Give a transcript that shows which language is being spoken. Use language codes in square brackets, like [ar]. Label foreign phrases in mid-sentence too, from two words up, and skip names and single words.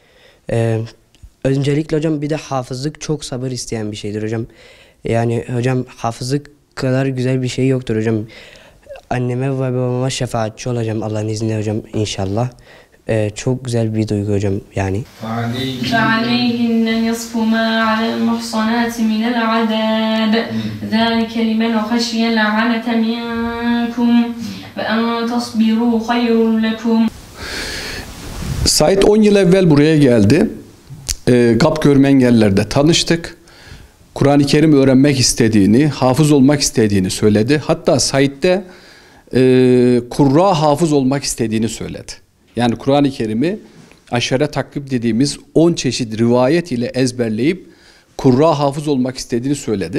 [tr] Öncelikle hocam bir de hafızlık çok sabır isteyen bir şeydir hocam. Yani hocam hafızlık kadar güzel bir şey yoktur hocam. Anneme ve babama şefaatçi olacağım Allah'ın izniyle hocam inşallah. Çok güzel bir duygu hocam yani. [ar] فَعَلَيْهِنَّ نِصْفُ مَا عَلَى الْمُحْصَنَاتِ مِنَ الْعَذَابِ ذَلِكَ لِمَنْ خَشِيَ الْعَنَةَ مِنْكُمْ وَأَنْ تَصْبِرُوا خَيْرٌ لَكُمْ. [tr] Said 10 yıl evvel buraya geldi. GAP görme engellilerde tanıştık. Kur'an-ı Kerim öğrenmek istediğini, hafız olmak istediğini söyledi. Hatta Said'de Kurra hafız olmak istediğini söyledi. Yani Kur'an-ı Kerim'i aşere takkib dediğimiz 10 çeşit rivayet ile ezberleyip Kurra hafız olmak istediğini söyledi.